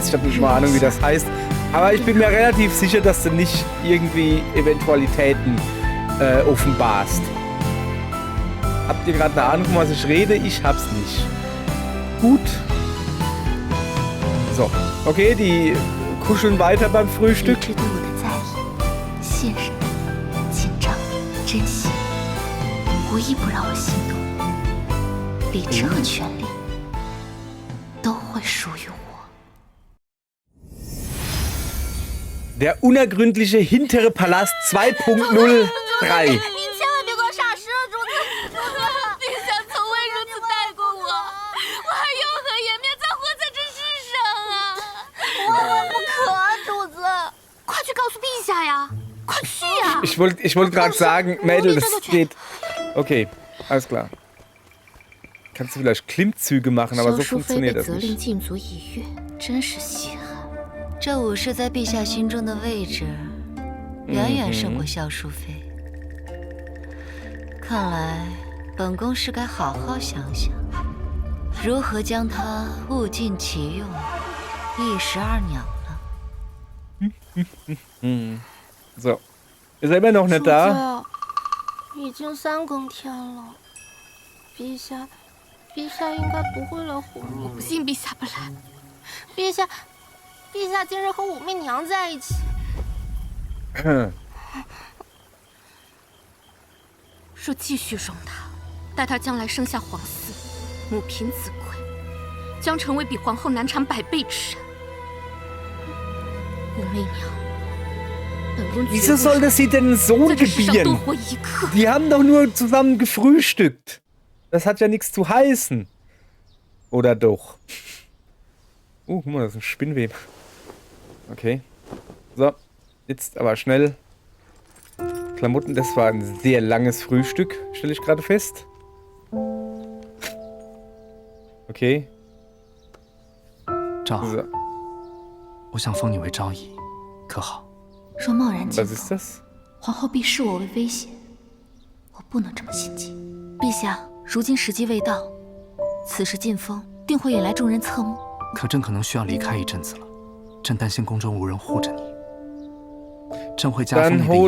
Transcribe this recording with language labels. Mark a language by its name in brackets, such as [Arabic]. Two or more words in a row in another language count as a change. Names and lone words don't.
[German] Ich habe nicht mal Ahnung, wie das heißt. Aber ich bin mir relativ sicher, dass du nicht irgendwie Eventualitäten offenbarst. Habt ihr gerade eine Ahnung, von was ich rede? Ich hab's nicht. Gut. So, okay, die kuscheln weiter beim [Chinese] 理 [German] Frühstück. [Chinese] 智对我的在意、信任、紧张、珍惜，无一不让我心动。理智和权力都会属于我。 [German] Der unergründliche hintere Palast 2.03. [Chinese] 您千万别给我傻施了，主子！主子，陛下从未如此待过我，我还有何颜面再活在这世上啊！万万不可啊，主子！快去告诉陛下呀！快去呀！ [German] Ich wollte gerade sagen, Mädel, das geht. Okay, alles klar. Kannst du vielleicht Klimmzüge machen, aber so [Chinese] 萧淑妃 [German] funktioniert [Chinese] 被 [German] das [Chinese] 责令 [German] nicht. [Chinese] 禁足一月，真是稀罕。这武士在陛下心中的位置，远远胜过萧淑妃。看来本宫是该好好想想，如何将她物尽其用，一石二鸟了。 [German] So. Ist er immer noch nicht da? [Chinese] 已经3更天了，陛下应该不会来哄你。我不信陛下不来。陛下今日和武媚娘在一起。说继续容她，待她将来生下皇嗣，母凭子贵，将成为比皇后难产100倍之人。武媚娘。 [German] Wieso sollte sie denn einen Sohn gebieren? Die haben doch nur zusammen gefrühstückt. Das hat ja nichts zu heißen. Oder doch? Guck mal, das ist ein Spinnweb. Okay. So, jetzt aber schnell. Klamotten, das war ein sehr langes Frühstück, stelle ich gerade fest. Okay. 赵， So. [Chinese] 我想封你为昭仪，可好？若贸然进 [German] Was ist [Chinese] 封， [German] das? [Chinese] 皇后必视我为威胁，我不能这么心急。陛下，如今时机未到，此时进封定会引来众人侧目。可朕可能需要离开一阵子了，朕担心宫中无人护着你。朕会加封 [German] Dann [Chinese] 你的姨 [German] hol